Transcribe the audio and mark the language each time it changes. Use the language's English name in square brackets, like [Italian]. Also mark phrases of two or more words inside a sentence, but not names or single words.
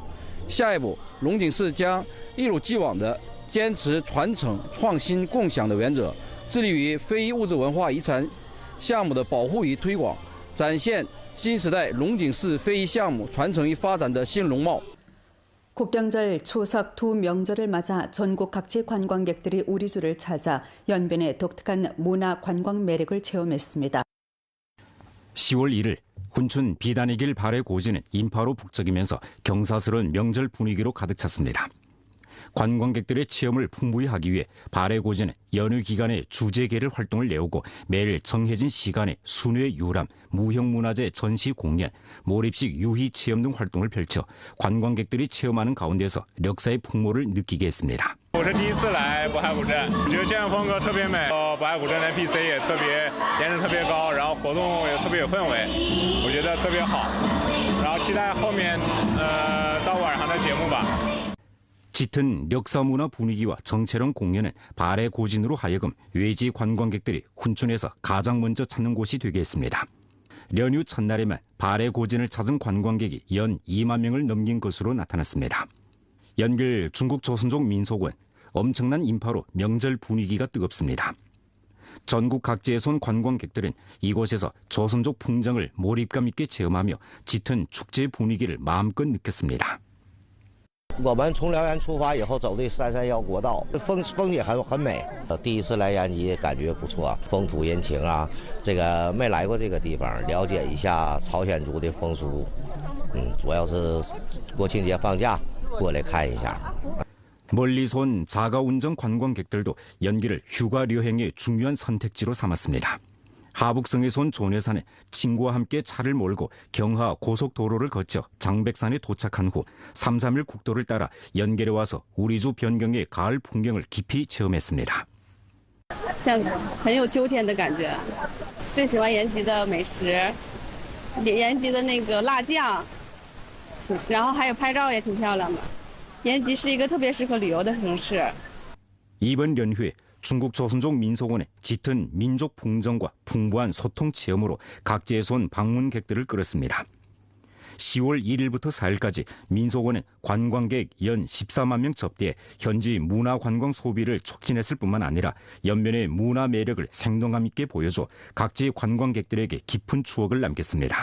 [Chinese] 下一步，龙井市将一如既往地坚持传承、创新、共享的原则，致力于非遗物质文化遗产项目的保护与推广，展现新时代龙井市非遗项目传承与发展的新容貌。 [Korean] 국경절 추석 두 명절을 맞아 전국 각지 관광객들이 우리주를 찾아 연변의 독특한 문화 관광 매력을 체험했습니다. 10월 1일 훈춘 비단의 길 발의 고지는 인파로 북적이면서 경사스러운 명절 분위기로 가득 찼습니다. 관광객들의 체험을 풍부히 하기 위해 발의 고지는 연휴 기간에 주제계를 활동을 내오고 매일 정해진 시간에 순회 유람, 무형문화재 전시 공연, 몰입식 유희 체험 등 활동을 펼쳐 관광객들이 체험하는 가운데서 역사의 풍모를 느끼게 했습니다. [Chinese] 我是第一次来渤海古镇，我觉得这样风格特别美。渤海古镇的 NPC 也特别颜值特别高，然后活动也特别有氛围，我觉得特别好。然后期待后面到晚上的节目吧。 [Korean] 짙은 역사문화 분위기와 정체론 공연은 발의 고진으로 하여금 외지 관광객들이 훈춘에서 가장 먼저 찾는 곳이 되게 했습니다. 연휴 첫날에만 발의 고진을 찾은 관광객이 연 2만 명을 넘긴 것으로 나타났습니다. 연길 중국 조선족 민속원, 엄청난 인파로 명절 분위기가 뜨겁습니다. 전국 각지에서 온 관광객들은 이곳에서 조선족 풍정을 몰입감 있게 체험하며 짙은 축제 분위기를 마음껏 느꼈습니다. [Chinese] 我们从辽源出发以后走的331国道，风景很美。第一次来延吉，感觉不错，风土人情啊，这个没来过这个地方，了解一下朝鲜族的风俗。主要是国庆节放假过来看一下。 [Korean] 멀리서 온 자가운전 관광객들도 연길을 휴가 여행의 중요한 선택지로 삼았습니다. 하북성에서 온 존회사는 친구와 함께 차를 몰고 경하 고속도로를 거쳐 장백산에 도착한 후 3, 3일 국도를 따라 연길에 와서 우리주 변경의 가을 풍경을 깊이 체험했습니다. [Chinese] 像很有秋天的感觉，最喜欢延吉的美食，延吉的那个辣酱，然后还有拍照也挺漂亮的。延吉是一个特别适合旅游的城市。 [Korean] 이번 연휴에 중국 조선족 민속원의 짙은 민족 풍정과 풍부한 소통 체험으로 각지에서 온 방문객들을 끌었습니다. 10월 1일부터 4일까지 민속원은 관광객 연 14만 명 접대해 현지 문화관광 소비를 촉진했을 뿐만 아니라 연변의 문화 매력을 생동감 있게 보여줘 각지 관광객들에게 깊은 추억을 남겼습니다.